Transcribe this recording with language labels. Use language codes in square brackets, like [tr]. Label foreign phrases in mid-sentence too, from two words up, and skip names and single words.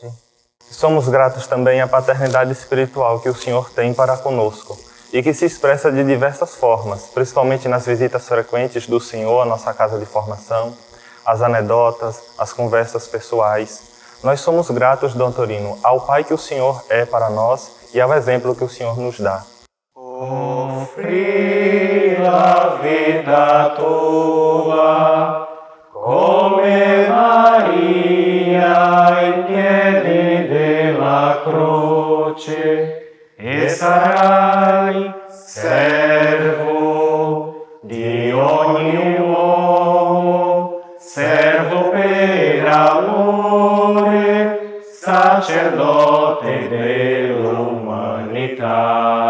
[pt] Somos gratos também à paternidade espiritual que o Senhor tem para conosco e que se expressa de diversas formas, principalmente nas visitas frequentes do Senhor à nossa casa de formação, as anedotas, as conversas pessoais. Nós somos gratos, Dom Torino, ao Pai que o Senhor é para nós e ao exemplo que o Senhor nos dá. [it] Offri la vida tua come Maria in piedi della croce, e sarai servo di ogni uomo, servo per amore, sacerdote dell'umanità.